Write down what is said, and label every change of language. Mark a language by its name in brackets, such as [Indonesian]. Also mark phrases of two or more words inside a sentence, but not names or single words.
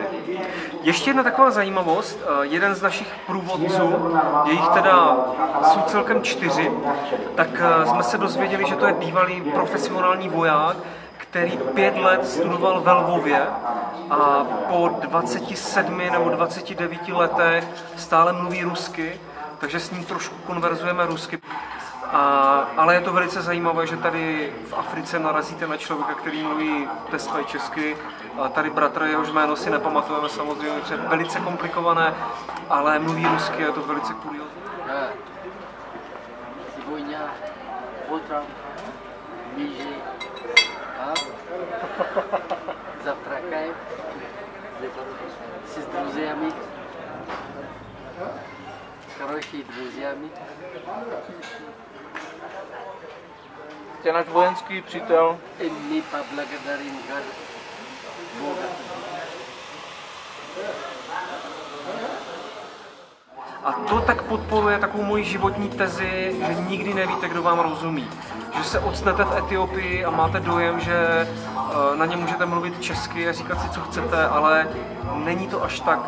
[Czech] Ještě jedna taková zajímavost, jeden z našich průvodců, je jich teda jsou celkem 4, tak jsme se dozvěděli, že to je bývalý profesionální voják, který 5 let studoval ve Lvově a po 27 nebo 29 letech stále mluví rusky, takže s ním trošku konverzujeme rusky. Ale je to velice zajímavé, že tady v Africe narazíte na člověka, který mluví tesvé česky. A tady bratra, jehož jméno si nepamatujeme samozřejmě, že je velice komplikované, ale mluví rusky, je to velice kuriózní. [Russian] Сегодня утром ближе, завтракаем с друзьями, хорошими друзьями. [Czech] Je náš vojenský přítel. [Russian] И мы поблагодарим Бога. [Czech] A to tak podporuje takovou moji životní tezi, že nikdy nevíte, kdo vám rozumí. Že se ocnete v Etiopii a máte dojem, že na ně můžete mluvit česky a říkat si, co chcete, ale není to až tak.